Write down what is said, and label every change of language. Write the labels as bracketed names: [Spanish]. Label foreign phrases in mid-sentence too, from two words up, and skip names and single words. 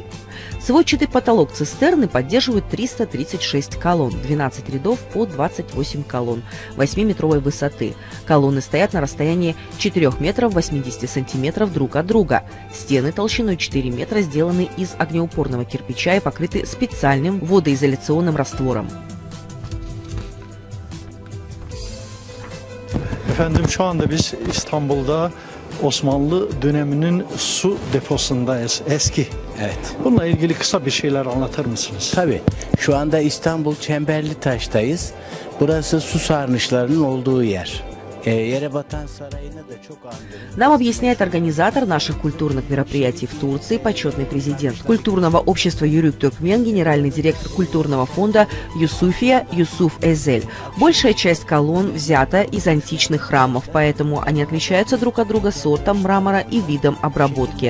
[Russian] Сводчатый потолок цистерны поддерживает 336 колонн, 12 рядов по 28 колонн 8-метровой высоты. Колонны стоят на расстоянии 4 метров 80 сантиметров друг от друга. Стены толщиной 4 метра сделаны из огнеупорного кирпича и покрыты специальным водоизоляционным раствором. [Turkish] Efendim şu anda biz İstanbul'da Osmanlı döneminin su deposundayız, eski. Evet. Bununla ilgili kısa bir şeyler anlatır mısınız? Tabii. Şu anda İstanbul Çemberlitaş'tayız. Burası su sarnıçlarının olduğu yer. Еребатан сарайını da çok andırır. [Russian] Нам объясняет организатор наших культурных мероприятий в Турции, почетный президент культурного общества Юрюк Туркмен, генеральный директор культурного фонда Юсуфия Юсуф Эзель. Большая часть колонн взята из античных храмов, поэтому они отличаются друг от друга сортом мрамора и видом обработки.